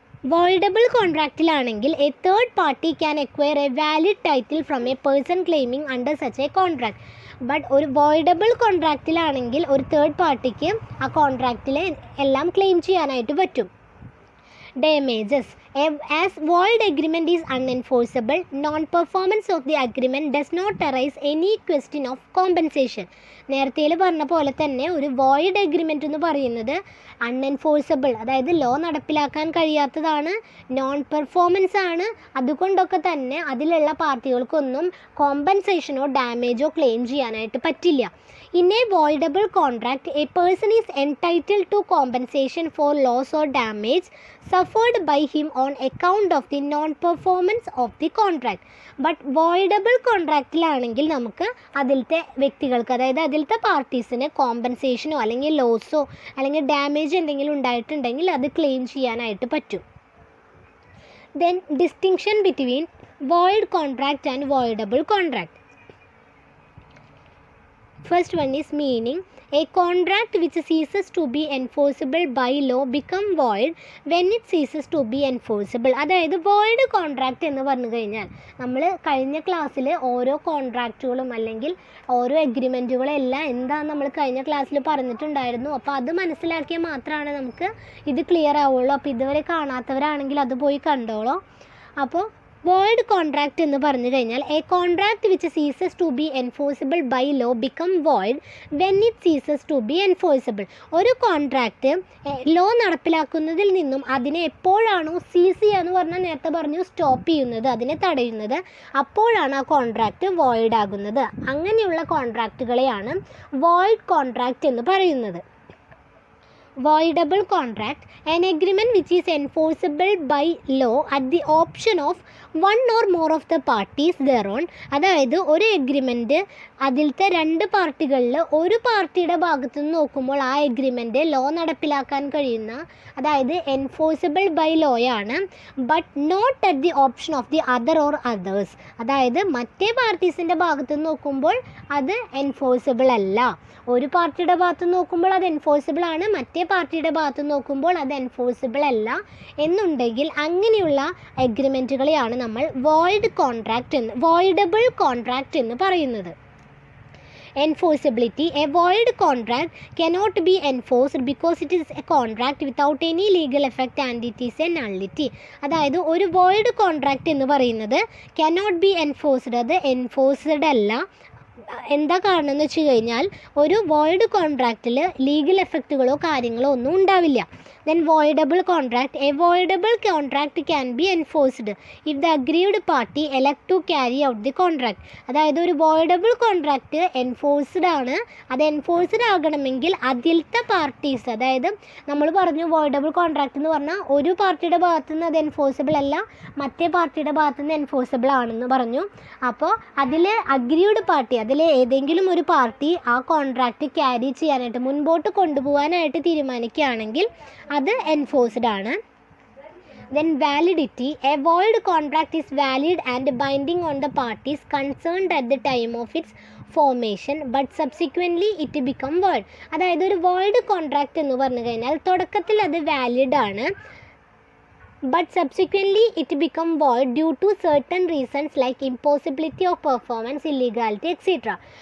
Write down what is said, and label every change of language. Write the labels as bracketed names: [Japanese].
[English] Voidable കോൺട്രാക്റ്റിലാണെങ്കിൽ a third party can acquire a valid title from a person claiming under such a contract. [Malayalam] But ഒരു voidable കോൺട്രാക്റ്റിലാണെങ്കിൽ ഒരു third പാർട്ടിക്ക് ആ കോൺട്രാക്റ്റിലെ എല്ലാം claim ചെയ്യാനായിട്ട് പറ്റും. [English] Damages. As void agreement is unenforceable, non-performance of the agreement does not arise any question of compensation. [Malayalam] നേരത്തെ പറഞ്ഞ പോലെ തന്നെ ഒരു വോയിഡ് എഗ്രിമെൻ്റ് എന്ന് പറയുന്നത് അൺഎൻഫോഴ്സബിൾ, അതായത് ലോ നടപ്പിലാക്കാൻ കഴിയാത്തതാണ്, നോൺ പെർഫോമൻസ് ആണ്. അതുകൊണ്ടൊക്കെ തന്നെ അതിലുള്ള പാർട്ടികൾക്കൊന്നും കോമ്പൻസേഷനോ ഡാമേജോ ക്ലെയിം ചെയ്യാനായിട്ട് പറ്റില്ല. [English] In a voidable contract, a person is entitled to compensation for loss or damage suffered by him on account of the non-performance of the contract. [Malayalam] But voidable contractiലാണെങ്കിൽ നമുക്ക് അതിലത്തെ വ്യക്തികൾക്ക്, അതായത് അതിലത്തെ പാർട്ടീസിന് കോമ്പൻസേഷനോ അല്ലെങ്കിൽ ലോസോ അല്ലെങ്കിൽ ഡാമേജ് എന്തെങ്കിലും ഉണ്ടായിട്ടുണ്ടെങ്കിൽ അത് ക്ലെയിം ചെയ്യാനായിട്ട് പറ്റും. [English] Then distinction between void contract and voidable contract. First one is meaning. A contract which ceases to be enforceable by law become void when it ceases to be enforceable. [Malayalam] അതായത് void contract എന്ന് പറഞ്ഞു കഴിഞ്ഞാൽ നമ്മൾ കഴിഞ്ഞ ക്ലാസ്സിൽ ഓരോ കോൺട്രാക്റ്റുകളും അല്ലെങ്കിൽ ഓരോ എഗ്രിമെൻറ്റുകളും എല്ലാം എന്താണെന്ന് നമ്മൾ കഴിഞ്ഞ ക്ലാസ്സിൽ പറഞ്ഞിട്ടുണ്ടായിരുന്നു. അപ്പോൾ അത് മനസ്സിലാക്കിയാൽ മാത്രമാണ് നമുക്ക് ഇത് ക്ലിയർ ആവുള്ളൂ. അപ്പോൾ ഇതുവരെ കാണാത്തവരാണെങ്കിൽ അത് പോയി കണ്ടോളൂ. അപ്പോൾ വോയിഡ് കോൺട്രാക്റ്റ് എന്ന് പറഞ്ഞു കഴിഞ്ഞാൽ [English] A contract which ceases to be enforceable by law become void when it ceases to be enforceable. [Malayalam] ഒരു കോൺട്രാക്റ്റ് ലോ നടപ്പിലാക്കുന്നതിൽ നിന്നും അതിനെ എപ്പോഴാണോ സീസ് ചെയ്യുക എന്ന് പറഞ്ഞാൽ നേരത്തെ പറഞ്ഞു സ്റ്റോപ്പ് ചെയ്യുന്നത്, അതിനെ തടയുന്നത്, അപ്പോഴാണ് ആ കോൺട്രാക്റ്റ് വോയിഡ് ആകുന്നത്. അങ്ങനെയുള്ള കോൺട്രാക്റ്റുകളെയാണ് വോയിഡ് കോൺട്രാക്റ്റ് എന്ന് പറയുന്നത്. [English] Voidable contract, an agreement which is enforceable by law at the option of one or more of the parties thereon. [Malayalam] അതായത് ഒരു എഗ്രിമെൻറ്റ് അതിലത്തെ രണ്ട് പാർട്ടികളിൽ ഒരു പാർട്ടിയുടെ ഭാഗത്തു നിന്ന് നോക്കുമ്പോൾ ആ എഗ്രിമെൻറ്റ് ലോ നടപ്പിലാക്കാൻ കഴിയുന്ന, അതായത് enforceable by ലോയാണ്, [English] But not at the option of the other or others. [Malayalam] അതായത് മറ്റേ പാർട്ടീസിൻ്റെ ഭാഗത്തു നിന്ന് നോക്കുമ്പോൾ അത് എൻഫോഴ്സിബിൾ അല്ല. ഒരു പാർട്ടിയുടെ ഭാഗത്ത് നോക്കുമ്പോൾ അത് എൻഫോഴ്സിബിൾ ആണ്, മറ്റേ പാർട്ടിയുടെ ഭാഗത്ത് നോക്കുമ്പോൾ അത് എൻഫോഴ്സിബിൾ അല്ല എന്നുണ്ടെങ്കിൽ അങ്ങനെയുള്ള എഗ്രിമെൻറ്റുകളെയാണ് നമ്മൾ വോയിഡബിൾ കോൺട്രാക്റ്റ് എന്ന് പറയുന്നത്. [English] Enforceability. A void contract cannot be enforced because it is a contract without any legal effect and it is a nullity. [Malayalam] അതായത് ഒരു വോയിഡ് കോൺട്രാക്റ്റ് എന്ന് പറയുന്നത് [English] cannot be enforced, [Malayalam] അത് എൻഫോഴ്സ്ഡ് അല്ല. എന്താ കാരണം എന്ന് വെച്ച് കഴിഞ്ഞാൽ ഒരു വോയിഡ് കോൺട്രാക്റ്റിൽ ലീഗൽ എഫക്റ്റുകളോ കാര്യങ്ങളോ ഒന്നും ഉണ്ടാവില്ല. [English] Then voidable contract. A voidable contract can be enforced if the agreed party elect to carry out the contract. [Malayalam] അതായത് ഒരു വോയിഡബിൾ കോൺട്രാക്റ്റ് എൻഫോഴ്സ്ഡ് ആണ്. അത് എൻഫോഴ്സ്ഡ് ആകണമെങ്കിൽ അതിലത്തെ പാർട്ടീസ്, അതായത് നമ്മൾ പറഞ്ഞു വോയിഡബിൾ കോൺട്രാക്റ്റ് എന്ന് പറഞ്ഞാൽ ഒരു പാർട്ടിയുടെ ഭാഗത്തു നിന്ന് അത് എൻഫോഴ്സിബിൾ അല്ല, മറ്റേ പാർട്ടിയുടെ ഭാഗത്തു നിന്ന് എൻഫോഴ്സിബിൾ ആണെന്ന് പറഞ്ഞു. അപ്പോൾ അതിൽ അഗ്രീഡ് പാർട്ടി, അതിൽ ഏതെങ്കിലും ഒരു പാർട്ടി ആ കോൺട്രാക്റ്റ് ക്യാരി ചെയ്യാനായിട്ട് മുൻപോട്ട് കൊണ്ടുപോകാനായിട്ട് തീരുമാനിക്കുകയാണെങ്കിൽ അത് എൻഫോഴ്സ്ഡ് ആണ്. [English] Then validity. A void contract is valid and binding on the parties concerned at the time of its formation but subsequently it become void. [Malayalam] അതായത് ഒരു വോയിഡ് കോൺട്രാക്റ്റ് എന്ന് പറഞ്ഞു കഴിഞ്ഞാൽ തുടക്കത്തിൽ അത് വാലിഡ് ആണ്, [English] but subsequently it become void due to certain reasons like impossibility of performance, illegality, etc.